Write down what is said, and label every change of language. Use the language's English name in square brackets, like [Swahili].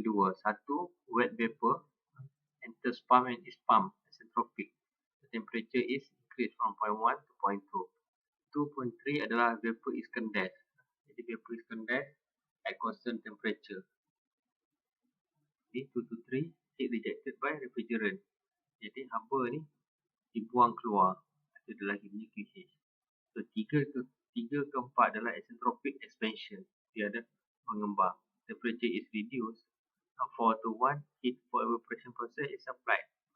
[English] 1, wet vapor enters pump and is pumped as entropic. The temperature is increased from 0.1 to 0.2. 2.3 [Malay] adalah [English] vapor is condensed. [Malay] Jadi [English] vapor is condensed at constant temperature. Jadi 2 to 3 heat rejected by refrigerant. [Malay] Jadi haba ni dibuang keluar. Itu adalah punya QH. [English] So 3 [Malay] ke 4 adalah [English] isentropic expansion. [Malay] Dia ada mengembang. [English] Temperature is reduced. 4 to 1 heat for evaporation process is applied.